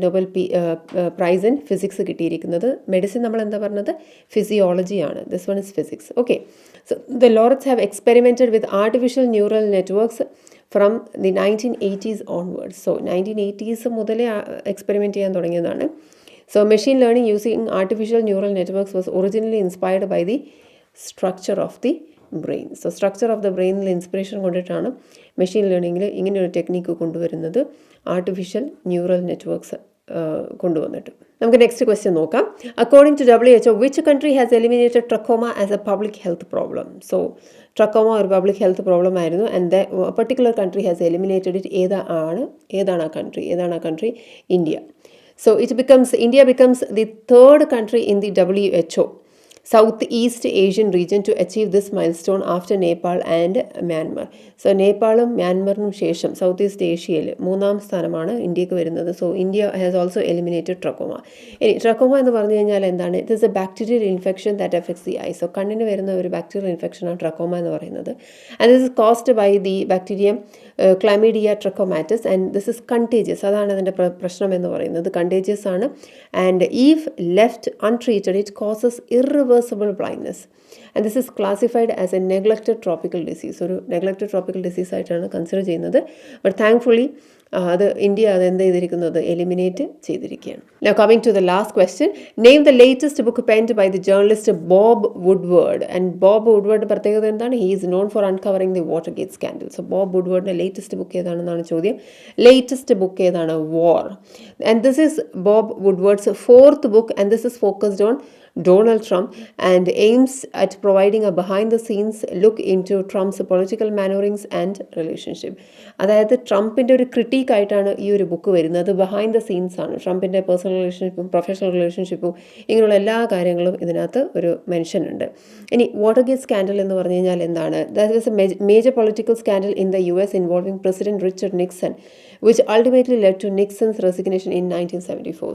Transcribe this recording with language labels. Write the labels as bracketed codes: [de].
[ml] Nobel prize in physics കിട്ടിയിരിക്കുന്നത്. Medicine നമ്മൾ എന്താ പറഞ്ഞത്? ഫിസിയോളജിയാണ്. [en] This one is physics. Okay. So the laureates have experimented with artificial neural networks from the 1980s onwards. [ml] So 1980s മുതലേ experiment ചെയ്യാൻ തുടങ്ങിയതാണ്. [en] So machine learning using artificial neural networks was originally inspired by the structure of the brain. So structure of the brain [ml] inspiration കൊണ്ടിട്ടാണ് machine ലേണിങ്ങിൽ ഇങ്ങനെ ഒരു technique കൊണ്ടുവരുന്നത്, artificial neural networks കൊണ്ടുവന്നിട്ട്. നമുക്ക് next question നോക്കാം. [en] According to WHO, which country has eliminated trachoma as a public health problem? [ml] So trachoma ഒരു public health problem ആയിരുന്നു. [en] And the particular country has eliminated it. [ml] ഏതാണ് ആ country? India. [en] So India becomes the third country in the WHO Southeast Asian region to achieve this milestone after Nepal and Myanmar. [ml] So നേപ്പാളും മ്യാൻമറിനും ശേഷം south east ഏഷ്യയിൽ മൂന്നാം സ്ഥാനമാണ് ഇന്ത്യക്ക് വരുന്നത്. [en] So India has also eliminated trachoma. [ml] ഇനി trachoma എന്ന് പറഞ്ഞു കഴിഞ്ഞാൽ എന്താണ്? [en] It is a bacterial infection that affects the eye. [ml] So കണ്ണിന് വരുന്ന ഒരു ബാക്ടീരിയൽ ഇൻഫെക്ഷനാണ് ട്രക്കോമ എന്ന് പറയുന്നത്. [en] And this is caused by the bacterium chlamydia trachomatis and this is contagious. [ml] അതാണ് അതിൻ്റെ പ്രശ്നം എന്ന് പറയുന്നത്. കണ്ടേജിയസ് ആണ്. [en] And if left untreated it causes irreversible blindness. And this is classified as a neglected tropical disease. [ml] ഒരു neglected tropical disease ആയിട്ടാണ് consider ചെയ്യുന്നത്. But thankfully India എന്ത് ചെയ്തിരിക്കുന്നത്? എലിമിനേറ്റ് ചെയ്തിരിക്കുകയാണ്. [en] Now coming to the last question, name the latest book penned by the journalist Bob Woodward. And Bob Woodward [ml] പ്രത്യേകത എന്താണ്? [en] He is known for uncovering the Watergate scandal. So Bob Woodwardന്റെ latest book [ml] ഏതാണെന്നാണ് ചോദ്യം. [en] latest book [ml] ഏതാണ്? [en] War. And this is Bob Woodward's fourth book and this is focused on Donald Trump and aims at providing a behind-the-scenes look into Trump's political maneuverings and relationship. [ml] അതായത് ട്രംപിൻ്റെ ഒരു ക്രിട്ടീക്കായിട്ടാണ് ഈ ഒരു book വരുന്നത്. Behind the scenes ആണ്. ട്രംപിൻ്റെ personal റിലേഷൻഷിപ്പും professional റിലേഷൻഷിപ്പും ഇങ്ങനെയുള്ള എല്ലാ കാര്യങ്ങളും ഇതിനകത്ത് ഒരു മെൻഷൻ ഉണ്ട്. ഇനി വാട്ടർഗേറ്റ് സ്കാൻഡൽ എന്ന് പറഞ്ഞു കഴിഞ്ഞാൽ എന്താണ്? [en] That was a major political scandal in the US involving president Richard Nixon which ultimately led to Nixon's resignation in 1974.